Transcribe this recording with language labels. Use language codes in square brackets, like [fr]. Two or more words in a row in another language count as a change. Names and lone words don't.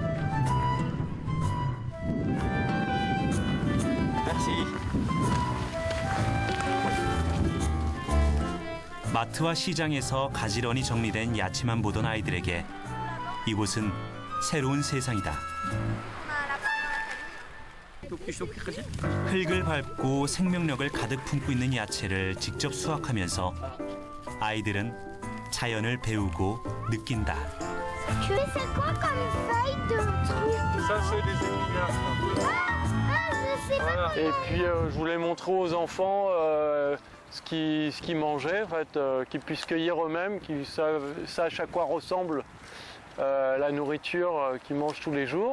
[ko] 마트와 시장에서 가지런히 정리된 야채만 보던 아이들에게 이곳은 새로운 세상이다. 흙을 밟고 생명력을 가득 품고 있는 야채를 직접 수확하면서 아이들은 자연을 배우고 느낀다. [fr] Et puis je voulais montrer aux enfants ce qu'ils mangeaient, en fait, qu'ils puissent cueillir eux-mêmes, qu'ils sachent à quoi ressemble la nourriture qu'ils mangent tous les jours.